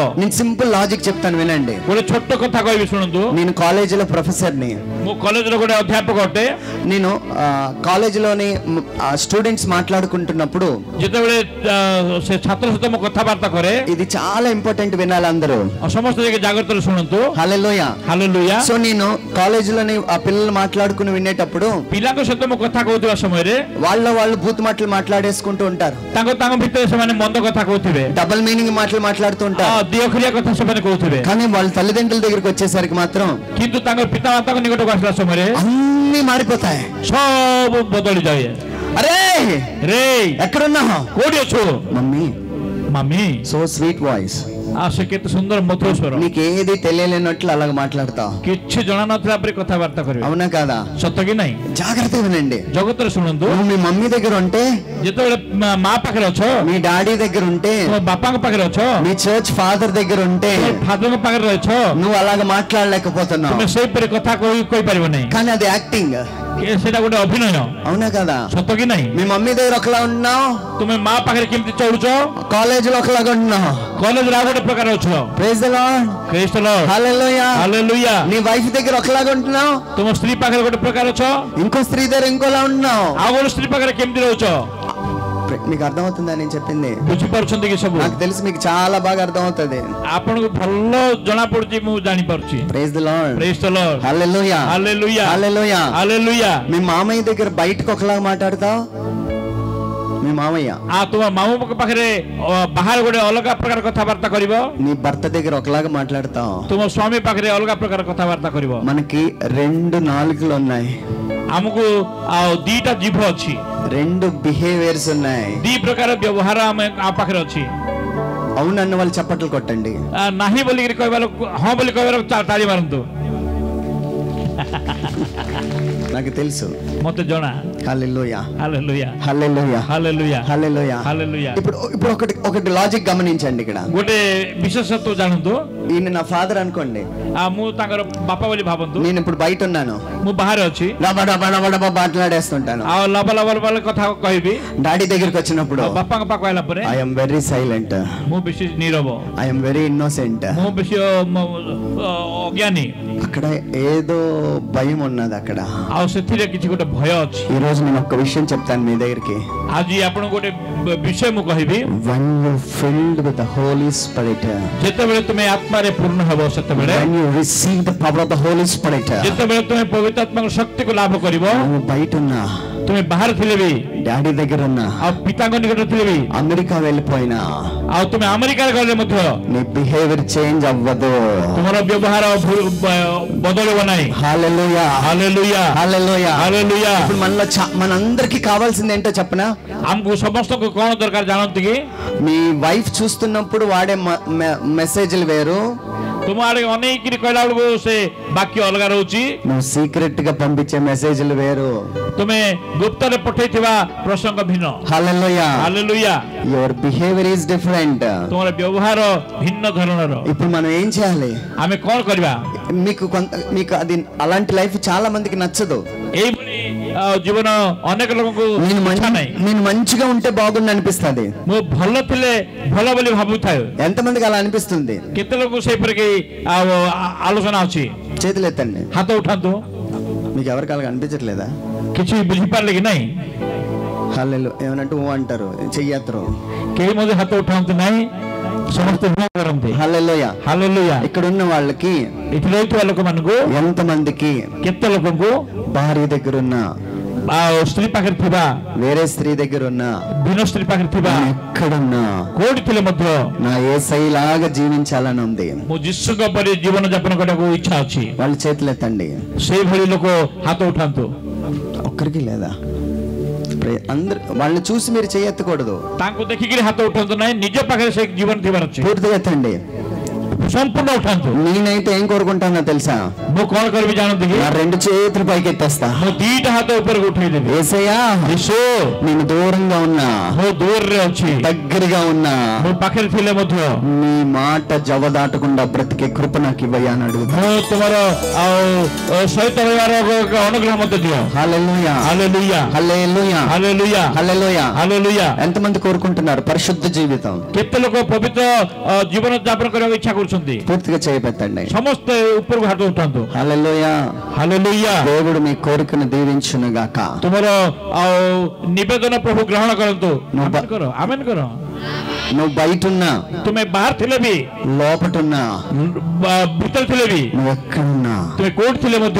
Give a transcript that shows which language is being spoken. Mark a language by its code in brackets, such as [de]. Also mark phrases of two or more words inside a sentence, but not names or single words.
[te] నేను [en] simple logic [te] చెప్తాను వినండి. [or] ଗୋଟେ ଛୋଟ କଥା କହିବି ଶୁଣନ୍ତୁ। [te] నేను కాలేజీలో ప్రొఫెసర్ని. [or] ମୁଁ କଲେଜର ଗୋଟେ ଅଧ୍ୟାପକ ଅଟେ। [te] నేను కాలేజీలోని స్టూడెంట్స్ మాట్లాడుకుంటున్నప్పుడు [or] ଯେତେବେଳେ ସେ ଛାତ୍ର ସହିତ ମୁଁ କଥାବାର୍ତ୍ତା କରେ, [te] ఇది చాలా ఇంపార్టెంట్ వినాలి అందరూ. [or] ସମସ୍ତେ ଯାଇକି ଜାଗ୍ରତରେ ଶୁଣନ୍ତୁ। [te] హల్లెలూయా [or] ହାଲେଲୁୟା। [te] సో నేను కాలేజీలోని ఆ పిల్లలు మాట్లాడుకుని వినేటప్పుడు [or] ପିଲାଙ୍କ ସହିତ ମୁଁ କଥା କହୁଥିବା ସମୟରେ [te] వాళ్ళు భూత మాటలు మాట్లాడేసుకుంటూ ఉంటారు. [or] ତାଙ୍କ ଭିତରେ ସେମାନେ ମନ୍ଦ କଥା କହୁଥିବେ, [en] double meaning [te] మాటలు మాట్లాడుతూ ఉంటారు. [or] ଦିଅଖରିଆ କଥା ସେମାନେ କହୁଥିବେ। [te] కానీ వాళ్ళ తల్లిదండ్రుల దగ్గరికి వచ్చేసరికి మాత్రం [or] କିନ୍ତୁ ତାଙ୍କ ପିତାମାତାଙ୍କ ନିକଟକୁ ଆସିଲା ସମୟରେ [te] అన్ని మారిపోతాయి. [or] ସବୁ ବଦଳି ଯାଏ। [te] అరే రే ఎక్కడున్నావు? [or] କୋଉଠି ଅଛୁ? [te] మమ్మీ మమ్మీ। [en] so sweet voice. [or] ସେ କେତେ ସୁନ୍ଦର ମଧୁର ସ୍ୱର। [te] నీకు ఏది తెలియలేనట్లు అలాగ మాట్లాడతావు. [or] କିଛି ଜଣା ନଥିଲା ପରି କଥାବାର୍ତ୍ତା କରିବେ। [te] అవునా కాదా? [or] ସତ କି ନାହିଁ? [te] జాగ్రత్త వినండి. [or] ଜଗତରେ ଶୁଣନ୍ତୁ। [te] నువ్వు మీ మమ్మీ దగ్గర ఉంటే, [or] ଯେତେବେଳେ ମା ପାଖରେ ଅଛ, [te] మీ డాడీ దగ్గర ఉంటే, [or] ବାପାଙ୍କ ପାଖରେ ଅଛ, [te] మీ [en] church father [te] దగ్గర ఉంటే [or] ଫାଦରଙ୍କ ପାଖରେ ଅଛ, [te] నువ్వు అలాగ మాట్లాడలేకపోతున్నావు. [or] ତୁମେ ସେଇପରି କଥା କହିପାରିବ ନାହିଁ। [te] కానీ అది యాక్టింగ్. [or] ସେଇଟା ଗୋଟେ ଅଭିନୟ। [te] అవునా కదా? [or] ସତ କି ନାହିଁ? [te] మీ మమ్మీ దగ్గర ఒకలా ఉన్నావు, [or] ତୁମେ ମା ପାଖରେ କେମିତି ଚଳୁଛ, [te] కాలేజీలో ఒకలాగా ఉంటున్నావు. [or] କଲେଜରେ ଆଉ ଗୋଟେ ପ୍ରକାର ଅଛ। [en] Praise the Lord. క్రైస్త లార్డ్। [te] హల్లెలూయా. [or] ହାଲେଲୁୟା। [te] నీ వైఫ్ దగ్గర ఒకలాగా ఉంటున్నావు, [or] ତୁମ ସ୍ତ୍ରୀ ପାଖରେ ଗୋଟେ ପ୍ରକାର ଅଛ, [te] ఇంకో స్త్రీ దగ్గర ఇంకోలా ఉంటున్నావు. [or] ଆଉ ଗୋଟେ ସ୍ତ୍ରୀ ପାଖରେ କେମିତି ରହୁଛ। [te] మీకు అర్థమవుతుందా నేను చెప్పింది? [or] ବୁଝିପାରୁଛନ୍ତି କି ସବୁ? [te] నాకు తెలిసి మీకు చాలా బాగా అర్థమవుతుంది. [or] ଆପଣଙ୍କୁ ଭଲ ଜଣା ପଡୁଛି, ମୁଁ ଜାଣିପାରୁଛି। [en] Praise the Lord. క్రైస్త లార్డ్। [te] హల్లెలూయా. [or] ହାଲେଲୁୟା। [te] హల్లెలూయా. [or] ହାଲେଲୁୟା। [te] మీ మామయ్య దగ్గర బయటకు ఒకలాగా మాట్లాడతావు, మీ మామయ్య [or] ତୁମ ମାମୁଙ୍କ ପାଖରେ ବାହାରେ ଗୋଟେ ଅଲଗା ପ୍ରକାର କଥାବାର୍ତ୍ତା କରିବ, [te] నీ భర్త దగ్గర ఒకలాగా మాట్లాడతావు. [or] ତୁମ ସ୍ୱାମୀ ପାଖରେ ଅଲଗା ପ୍ରକାର କଥାବାର୍ତ୍ତା କରିବ। [te] మనకి రెండు నాలుకలు ఉన్నాయి, [or] ଆମକୁ ଆଉ ଦିଟା ଜିଭ ଅଛି, [te] రెండు బిహేవియర్స్ ఉన్నాయి. [or] ଦି ପ୍ରକାର ବ୍ୟବହାର ଆମ ପାଖରେ ଅଛି। [te] అవునన్న వాళ్ళు చప్పట్లు కొట్టండి. [or] ନାହିଁ ବୋଲିକିରି କହିବା ଲୋକ ହଁ ବୋଲି କହିବାର ତାଳି ମାରନ୍ତୁ। [te] నాకు తెలుసు. [or] ମତେ ଜଣା। [te] హల్లెలూయా. [or] ହାଲେଲୁୟା। [te] హల్లెలూయా. [or] ହାଲେଲୁୟା। [te] హల్లెలూయా. [or] ହାଲେଲୁୟା। [te] ఇప్పుడు ఇప్పుడు ఒకటి లాజిక్ గమనించండి. ఇక్కడ [or] ଗୋଟେ ବିଶେଷତ୍ୱ ଜାଣନ୍ତୁ। [te] ఈయన నా ఫాదర్ అనుకోండి, [or] ମୁଁ ତାଙ୍କର ବାପା ବୋଲି ଭାବନ୍ତୁ। [te] నేను ఇప్పుడు బయట ఉన్నాను, [or] ମୁଁ ବାହାରେ ଅଛି, [te] డబా మాట్లాడేస్తుంటాను. [or] ଆଉ ଲବ ଲବ ଲବ କଥା କହିବି। [te] డాడీ దగ్గరికి వచ్చినప్పుడు [or] ବାପାଙ୍କ ପାଖକୁ ଆସିଲା ପରେ [en] I'm very silent, [or] ମୁଁ ବେଶୀ నీరବ, [en] I'm very innocent. [or] ମୁଁ ବେଶୀ ଅଜ୍ଞାନୀ। [te] అక్కడ ఏదో భయం ఉన్నది. అక్కడ [or] ଆଉ ସେଥିରେ କିଛି ଗୋଟେ ଭୟ ଅଛି। [te] ఈ రోజు నేను ఒక విషయం చెప్తాను మీ దగ్గరికి. [or] ଆଜି ଆପଣଙ୍କୁ ଗୋଟେ ବିଷୟ ମୁଁ କହିବି। [en] when you filled with the holy spirit, [or] ଯେତେବେଳେ ତୁମେ ଆତ୍ମାରେ ପୂର୍ଣ୍ଣ ହେବ, ସେତେବେଳେ [en] when you receive the power of the holy spirit, [or] ଯେତେବେଳେ ତୁମେ ପବିତ୍ର ଆତ୍ମାଙ୍କ ଶକ୍ତିକୁ ଲାଭ କରିବ, [te] నువ్వు బయట ఉన్నా, [or] ତୁମେ ବାହାରେ ଥିଲେ ବି, [te] డాడీ దగ్గర ఉన్నా, [or] ଆଉ ପିତାଙ୍କ ନିକଟରେ ଥିଲେ ବି, [te] అమెరికా వెళ్ళిపోయినా, [or] ଆଉ ତୁମେ ଆମେରିକାରେ ଗଲେ ମଧ୍ୟ [te] నీ [en] behavior change [te] అవ్వదు. [or] ତୁମର ବ୍ୟବହାର ବଦଳିବ ନାହିଁ। [te] హల్లెలూయా. [or] ହାଲେଲୁୟା। [te] హల్లెలూయా. [or] ହାଲେଲୁୟା। [te] ఇప్పుడు మనలో మనందరికీ కావాల్సింది ఏంటో చెప్పనా? [or] ଆମକୁ ସମସ୍ତଙ୍କୁ କଣ ଦରକାର ଜାଣନ୍ତି କି? [te] మీ వైఫ్ చూస్తున్నప్పుడు వాడే మెసేజ్లు వేరు, [or] ତୁମ ଆଡେ ଅନେଇକିରି କହିଲା ବେଳକୁ ସେ ବାକ୍ୟ ଅଲଗା ରହୁଛି, [te] నువ్వు సీక్రెట్ గా పంపించే మెసేజ్లు వేరు. [or] ତୁମେ ଗୁପ୍ତରେ ପଠେଇଥିବା ପ୍ରସଙ୍ଗ ଭିନ୍ନ। [te] హల్లెలూయా. [or] ହାଲେଲୁୟା। [en] your behavior is different. [or] ତୁମର ବ୍ୟବହାର ଭିନ୍ନ ଧରଣର। [te] ఇప్పుడు మనం ఏం చేయాలి? [or] ଆମେ କଣ କରିବା? [te] మీకు అది అలాంటి లైఫ్ చాలా మందికి నచ్చదు. [or] ଏଇଭଳି ଜୀବନ ଅନେକ ଲୋକଙ୍କୁ ଇଚ୍ଛା ନାହିଁ। [te] నేను మంచిగా ఉంటే బాగుండు అనిపిస్తుంది. [or] ମୁଁ ଭଲ ଥିଲେ ଭଲ ବୋଲି ଭାବୁଥାଏ। [te] ఎంతమందికి అలా అనిపిస్తుంది? [or] କେତେ ଲୋକ ସେଇପରିକି ଆଲୋଚନା ଅଛି? [te] చేతులు ఎత్తండి. [or] ହାତ ଉଠାନ୍ତୁ। [te] మీకు ఎవరికి అలాగ అనిపించట్లేదా? [or] କିଛି ବୁଝିପାରିଲେ କି ନାହିଁ? [te] హల్లెలూయా. ఏమనంటూ ఓ అంటారు, చెయ్యత్రు. [or] କେହି ମଧ୍ୟ ହାତ ଉଠାନ୍ତୁ ନାହିଁ, ସମସ୍ତେ ହଁ କରନ୍ତି। [te] హల్లెలూయా. [or] ହାଲେଲୁୟା। [te] ఇక్కడ ఉన్న వాళ్ళకి, [or] ଏଠି ରହୁଥିବା ଲୋକମାନଙ୍କୁ, [te] ఎంతమందికి [or] କେତେ ଲୋକଙ୍କୁ [te] భార్య దగ్గర ఉన్న, [or] ସ୍ତ୍ରୀ ପାଖରେ ଥିବା, [te] వేరే స్త్రీ దగ్గర ఉన్న, [or] ଭିନ୍ନ ସ୍ତ୍ରୀ ପାଖରେ ଥିବା, [te] ఎక్కడున్నా [or] କୋଉଠି ଥିଲେ ମଧ୍ୟ [te] నా యేసయ్యలాగా జీవించాలని ఉంది, [or] ମୁଁ ଯୀଶୁଙ୍କ ପରି ଜୀବନ ଯାପନ କରିବାକୁ ଇଚ୍ଛା ଅଛି, [te] వాళ్ళు చేతులు ఎత్తండి. [or] ସେଇଭଳି ଲୋକ ହାତ ଉଠାନ୍ତୁ। [te] ఒక్కరికి లేదా? అందరు వాళ్ళని చూసి మీరు చేయెత్తకూడదు. [or] ତାଙ୍କୁ ଦେଖିକିରି ହାତ ଉଠାନ୍ତୁ ନାହିଁ, ନିଜ ପାଖରେ ସେ ଜୀବନ ଥିବାର ଅଛି। [te] పూర్తిగా ఎత్తండి. [or] ସମ୍ପୂର୍ଣ୍ଣ ଉଠାନ୍ତୁ [te] నేనైతే ఏం కోరుకుంటానో తెలుసా? [or] ମୁଁ କଣ କରିବି ଜାଣନ୍ତି କି? [te] నా 2 చేతులు పైకెత్తేస్తా. [or] ମୁଁ 2ଟା ହାତ ଉପରକୁ ଉଠେଇଦେବି. [te] యేసయ్యా, [or] ଯୀଶୁ, [te] నేను దూరంగా ఉన్నా, [or] ମୁଁ ଦୂରରେ ଅଛି, [te] దగ్గరగా ఉన్నా, [or] ମୋ ପାଖରେ ଥିଲେ ମଧ୍ୟ [te] నీ మాట జవదాటకుండా బ్రతికే కృప నాకు ఇవ్వయ్యా అని అడుగుతా. [or] ମୁଁ ତୁମର ସହିତ ରହିବାର ଅନୁଗ୍ରହ ମଧ୍ୟ ଦିଅ. [te] హల్లెలూయా, హల్లెలూయా, హల్లెలూయా, హల్లెలూయా, హల్లెలూయా, హల్లెలూయా. ఎంతమంది కోరుకుంటున్నారు పరిశుద్ధ జీవితం? କେତେ ଲୋକ ପବିତ୍ର ଜୀବନ ଯାପନ କରିବାକୁ ଇଚ୍ଛା କରୁଛନ୍ତି? పూర్తిగా చేయబెత్తండి. ସମସ୍ତେ ଉପରକୁ ହାତ ଉଠାନ୍ତୁ. హల్లెలూయా, హల్లెలూయా. దేవుడు మీ కోరికను దీవించును గాక. [or] ତୁମର ନିବେଦନ ପ୍ରଭୁ ଗ୍ରହଣ କରନ୍ତୁ. ଆମେନ କର, ଆମେନ କର. [te] నువ్వు బయటున్నా, [or] ତୁମେ ବାହାର ଥିଲେ ବି, [te] లోపటున్నా, [or] ଭିତରେ ଥିଲେ ବି, [te] నువ్వు ఎక్కడున్నా, [or] ତୁମେ କୋଉଠି ଥିଲେ ମଧ୍ୟ